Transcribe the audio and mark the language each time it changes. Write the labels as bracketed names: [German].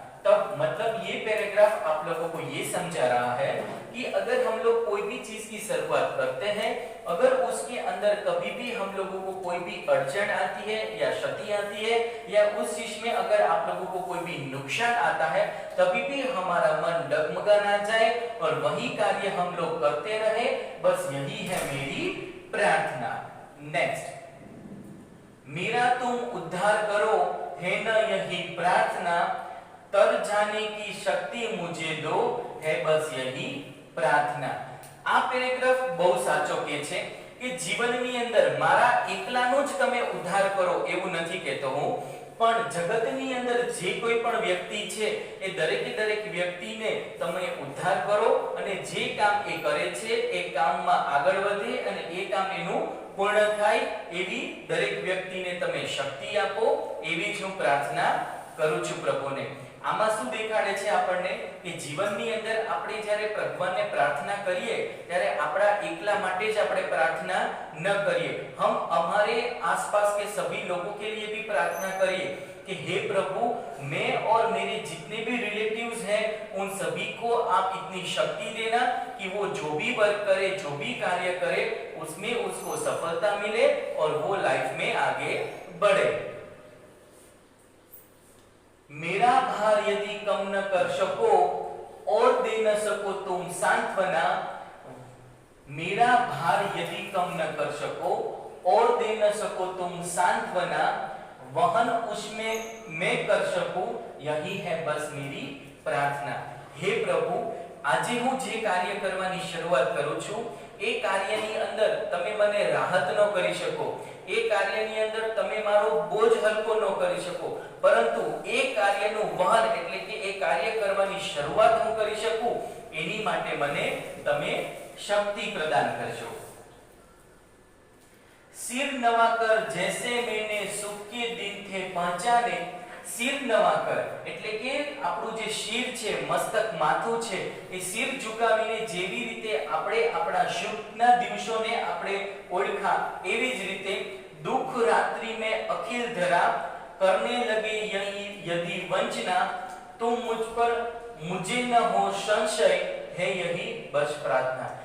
[Hindi] तब मतलब ये पैराग्राफ आप लोगों को ये समझा रहा है कि अगर हम लोग कोई भी चीज की शुरुआत करते हैं, अगर उसके अंदर कभी भी हम लोगों को कोई भी अड़चन आती है या क्षति आती है या उस चीज में अगर आप लोगों को कोई भी नुकसान आता है, तभी भी हमारा मन डगमगा ना जाए और वही कार्य हम लोग करते रहे, बस यही है मेरी प्रार्थना। नेक्स्ट, मेरा तुम उद्धार करो, है न यही प्रार्थना, तर जाने की शक्ति मुझे दो, है बस यही प्रार्थना। [Gujarati] આ પેરેગ્રાફ બહુ સાચો કહે છે કે જીવનની અંદર મારા એકલાનો જ તમે ઉદ્ધાર કરો એવું નથી કહેતો હું, પણ જગતની અંદર જે કોઈ પણ વ્યક્તિ છે એ દરેક વ્યક્તિને તમે ઉદ્ધાર કરો અને જે કામ એ કરે છે એ કામમાં આગળ વધે અને એ કામ એનું પૂર્ણ થાય એવી દરેક વ્યક્તિને તમે શક્તિ આપો, એવી જ હું પ્રાર્થના કરું છું પ્રભુને। આમાં શું દેખાડે છે આપણને કે જીવનની અંદર આપણે જ્યારે ભગવાનને પ્રાર્થના કરીએ ત્યારે આપણા એકલા માટે જ આપણે પ્રાર્થના ન કરીએ, [Hindi] हम हमारे आसपास के सभी लोगों के लिए भी प्रार्थना करिए कि हे प्रभु, मैं और मेरे जितने भी रिलेटिव्स हैं उन सभी को आप इतनी शक्ति देना कि वो जो भी वर्क करे, जो भी कार्य करे, उसमें उसको सफलता मिले और वो लाइफ में आगे बढ़े। मेरा भार यदि कम न कर सको और दे न सको तुम सांत्वना, मेरा भार यदि कम न कर सको और दे न सको तुम सांत्वना, वहन उसमें मैं कर सकूं, यही है बस मेरी प्रार्थना। हे प्रभु, [Gujarati] આજે હું જે કાર્ય કરવાની શરૂઆત કરું છું એ કાર્યની અંદર તમે મને રાહત ન કરી શકો, એ કાર્યની અંદર તમે મારો બોજ હલકો ન કરી શકો, પરંતુ એ કાર્યનું વહન એટલે કે એ કાર્ય કરવાની શરૂઆત હું કરી શકું એની માટે મને તમે શક્તિ પ્રદાન કરજો। [Hindi] सिर नवाकर जैसे मैंने सुख के दिन थे पहचाने, सिर नवाकर [Gujarati] એટલે કે આપણું જે શિર છે, મસ્તક માથું છે, એ શિર ઝુકાવીને જેવી રીતે આપણે આપણા સુખના દિવસોને આપણે ઓળખા, એવી જ રીતે [Hindi] दुख रात्रि में अखिल धरा, करने लगे यदि वंचना, तुम मुझ पर मुझे न हो संशय, है यही बस प्रार्थना।